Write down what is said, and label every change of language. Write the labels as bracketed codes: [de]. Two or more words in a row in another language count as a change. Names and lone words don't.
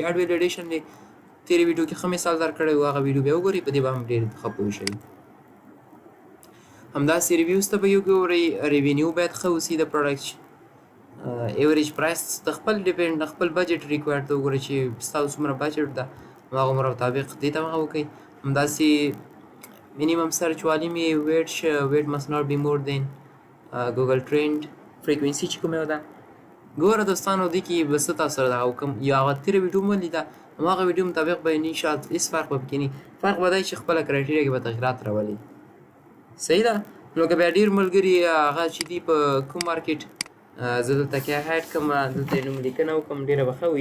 [en] ad validation [ps] دی تېرې ویډیو کې ښه مثال در کړی و، هغه ویډیو بیا وګورئ، په دې به هم ډېر ښه پوه شئ. همداسې ریویوز ته به وګورئ، ریوینیو باید ښه اوسي د پروډکټ. [en] average price [ps] د خپل ډیپینډ د خپل بجټ ریکوایرډ ته وګورئ چې ستاسو څومره بجټ ده هغه مطابق دې ته هغه وکړئ. [en] همداسې minimum search volume weight must not be more than Google trend frequency [ps] چې کومه ده. ګوره دوستانو دې کې به څه تاسو سره دغه وکړم، یو هغه تېره ویډیو مو ولیده هماغه ویډیو مطابق به نه شاید هېڅ فرق به پکې نه وي، فرق به دا چې خپله کرایټیریا کې به تغیرات راولي. صحیح ده؟ نو که بیا ډېر ملګري هغه چې دي په کوم مارکیټ زه دلته کې هیډ کړم، دلته یې نوم لیکنه وکړم ډېره به ښه وي.